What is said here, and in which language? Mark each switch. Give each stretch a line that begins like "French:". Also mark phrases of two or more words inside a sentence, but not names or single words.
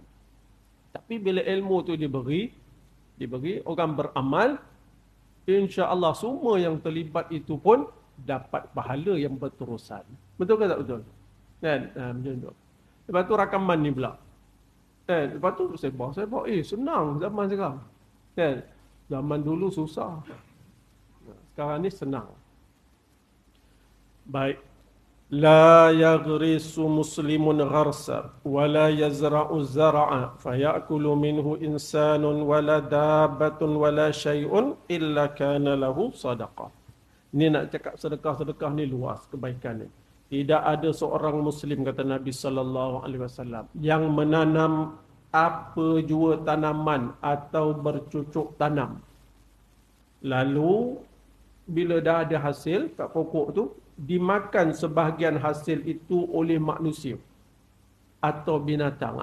Malay: Tapi bila ilmu tu diberi orang beramal,
Arabic: إن شاء الله
Malay: semua yang terlibat itu pun dapat pahala yang berterusan. Betul ke tak betul? Kan? Macam tu. Lepas tu rakaman ni pula. Lepas tu sebab senang zaman sekarang. Kan? Zaman dulu susah. Sekarang ni senang. Baik.
Arabic: لا يغرس مسلم غرسا ولا يزرع زرعا فيأكل منه إنسان ولا دابة ولا شيء إلا كان له صدقة.
Malay: Ini nak cakap sedekah-sedekah ni luas kebaikan ni. Tidak ada seorang muslim, kata Nabi
Arabic: صلى الله عليه وسلم,
Malay: yang menanam apa jua tanaman atau bercucuk tanam. Lalu bila dah ada hasil kat pokok tu, dimakan sebahagian hasil itu oleh manusia atau binatang.